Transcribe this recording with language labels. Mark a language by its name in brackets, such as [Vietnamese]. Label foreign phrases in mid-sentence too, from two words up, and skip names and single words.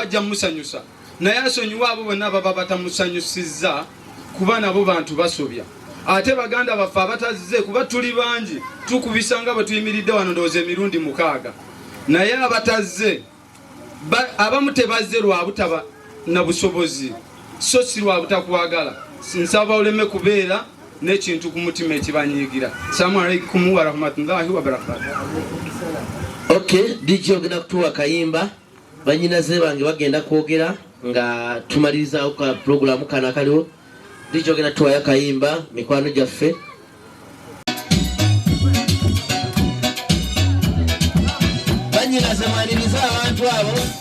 [Ganda] ajja musanyusa naye asonyiwa abo bonna baba batamusanyusizza kuba nabo bantu basobya ate baganda baffe abatazze kuba tuli bangi tukubisanga bwe tuyimiridde wano ndowooza emirundi 6 naye abatazze abamu tebazze lwa butaba na busobozi so si lwa butakwagala nsaba oleme kubeera n'ekintu ku mutima ekibanyiigira. [Arabic] السلام عليكم ورحمة الله وبركاته. [Ganda] Okay, DJ ogenda kutuwa kayimba banyinaze bange bagenda kwogera nga tumaliriza ka programu kana kaliwo DJ ogenda tuwa ya kayimba mikwano gyaffe banyinaze maliriza abantu abo